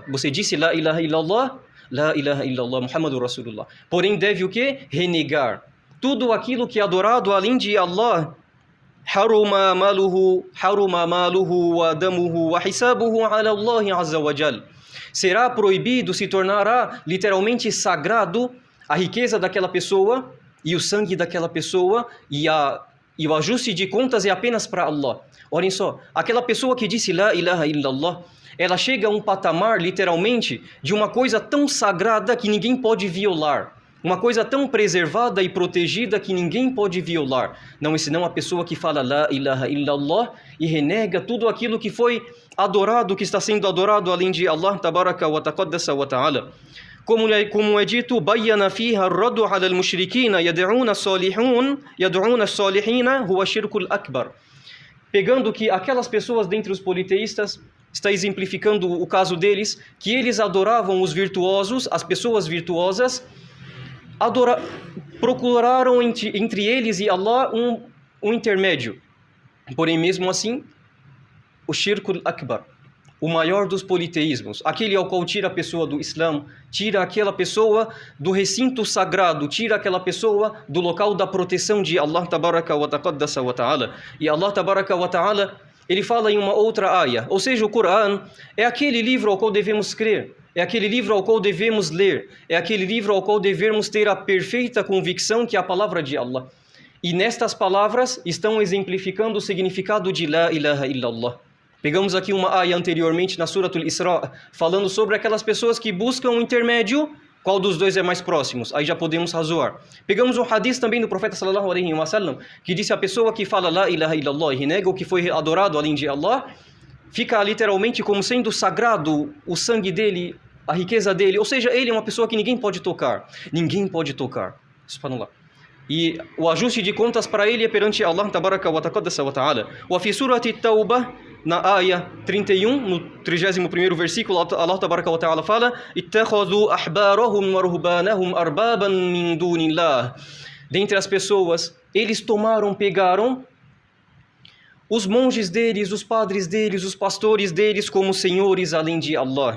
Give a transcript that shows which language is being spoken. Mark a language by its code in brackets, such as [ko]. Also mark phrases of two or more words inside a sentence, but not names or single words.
[pt] Você disse [ar] لا إله إلا الله? لا إله إلا الله، محمد رسول الله. [pt] Porém deve o quê? Renegar tudo aquilo que é adorado além de Allah. [ar] حرم ماله ودمه وحسابه على الله عز وجل. [pt] Será proibido, se tornará literalmente sagrado a riqueza daquela pessoa e o sangue daquela pessoa e o ajuste de contas é apenas para Allah. Olhem só, aquela pessoa que disse [ar] لا إله إلا الله, [pt] ela chega a um patamar literalmente de uma coisa tão sagrada que ninguém pode violar. Uma coisa tão preservada e protegida que ninguém pode violar. Não é senão a pessoa que fala [ar] لا إله إلا الله [pt] e renega tudo aquilo que foi adorado, que está sendo adorado além de [ar] الله تبارك وتقدس وتعالى. [pt] Como é dito, [ar] بين فيها الرد على المشركين يدعون الصالحين هو الشرك الأكبر. [pt] Pegando que aquelas pessoas dentre os politeístas, está exemplificando o caso deles, que eles adoravam os virtuosos, as pessoas virtuosas, procuraram entre eles e Allah um intermédio. Porém, mesmo assim, o [ar] الشرك الأكبر, [pt] o maior dos politeísmos, aquele ao qual tira a pessoa do Islã, tira aquela pessoa do recinto sagrado, tira aquela pessoa do local da proteção de [ar] الله تبارك وتقدس وتعالى. [pt] E [ar] الله تبارك وتعالى, [pt] ele fala em uma outra ayah, ou seja, o Coran é aquele livro ao qual devemos crer, é aquele livro ao qual devemos ler, é aquele livro ao qual devemos ter a perfeita convicção que é a palavra de Allah. E nestas palavras estão exemplificando o significado de [ar] لا إله إلا الله. [pt] Pegamos aqui uma ayah anteriormente na Suratul Isra, falando sobre aquelas pessoas que buscam um intermédio, qual dos dois é mais próximos? Aí já podemos razoar. Pegamos um hadith também do profeta [ar] صلى الله عليه وسلم, [pt] que disse a pessoa que fala [ar] لا إله إلا الله [pt] e renega o que foi adorado além de Allah, fica literalmente como sendo sagrado o sangue dele, a riqueza dele, ou seja, ele é uma pessoa que ninguém pode tocar. Ninguém pode tocar. Subhanallah. E o ajuste de contas para ele é perante [ar] الله تبارك وتقدس وتعالى. وفي سورة التوبة, [pt] na ayah 31, no 31º versículo, [ar] الله تبارك وتعالى fala: اتخذوا أحبارهم ورهبانهم أربابا من دون الله. [pt] Dentre as pessoas, eles pegaram os monges deles, os padres deles, os pastores deles como senhores além de Allah.